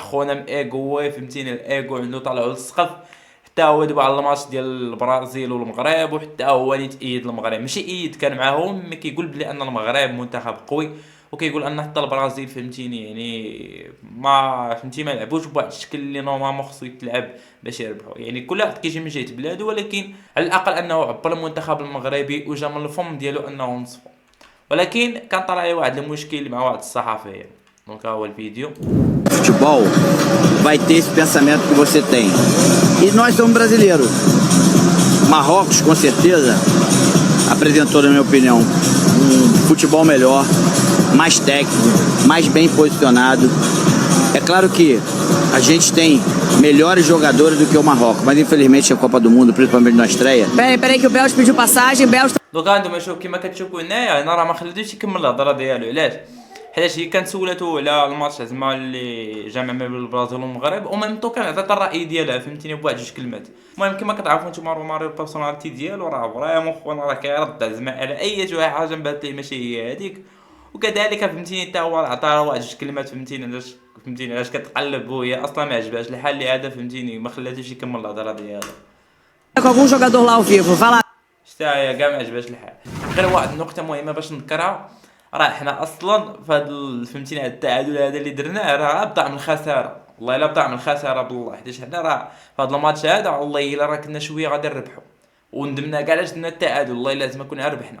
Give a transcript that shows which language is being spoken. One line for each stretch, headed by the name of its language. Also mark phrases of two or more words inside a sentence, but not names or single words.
Arabic: خونا مايغو فهمتيني، الايغو عنده طالعو للسقف، حتى هو دابا على الماتش ديال البرازيل والمغرب، وحتى هو اللي تأيد المغرب، ماشي ايد كان معاهم، مي كيقول بلي ان المغرب منتخب قوي، وكيقول ان حتى البرازيل فهمتيني يعني ما فهمتي ما لعبوش بواحد الشكل اللي نورمالمون خصو يتلعب باش يربحوا، يعني كل واحد كيجي من جهه بلادو، ولكن على الاقل انه عبر المنتخب المغربي وجا من الفم ديالو انه نصفو. ولكن كان طلع لي واحد المشكل مع واحد الصحفيه، دونك ها هو الفيديو.
Portuguese: Futebol vai ter esse pensamento que você tem. E nós somos brasileiros. Marrocos, com certeza, apresentou, na minha opinião, um futebol melhor, mais técnico, mais bem posicionado. É claro que a gente tem melhores jogadores do que o Marrocos, mas infelizmente a Copa do Mundo, principalmente na estreia. Peraí que o Belge pediu passagem, Belge.
Arabic: دونك هانتوما شوف كيما كتشوفوا هنايا انا راه ما خليتوش يكمل الهضره ديالو. علاش؟ حيت هي كانت سولاتو على الماتش زعما اللي جمع ما بين البرازيل والمغرب، وميم طو كان عطات الراي ديالها فهمتيني بواحد جوج كلمات. المهم كيما كتعرفوا نتوما روماريو البيرسوناليتي ديالو راه فريمون خونا راه كيرد زعما على اي حاجه بانت ليه ماشي هي هذيك، وكذلك فهمتيني حتى هو عطاه واحد جوج كلمات فهمتيني علاش كتقلب وهي اصلا ما عجبهاش الحال اللي هذا فهمتيني ما خلاتوش يكمل الهضره ديالو.
Portuguese: Com algum jogador lá ao vivo, vai lá.
Arabic: حتى هي كاع ما عجبهاش الحال. غير واحد النقطه مهمه باش نذكرها، راه حنا اصلا فهاد فهمتيني هاد التعادل هذا اللي درناه راه بدا من الخساره، والله الا بدا من الخساره بالله، حيت حنا راه فهاد الماتش هذا والله الا راه كنا شويه غادي نربحوا وندمنا كاع علاش درنا التعادل، والله الا لازم كنا ربحنا.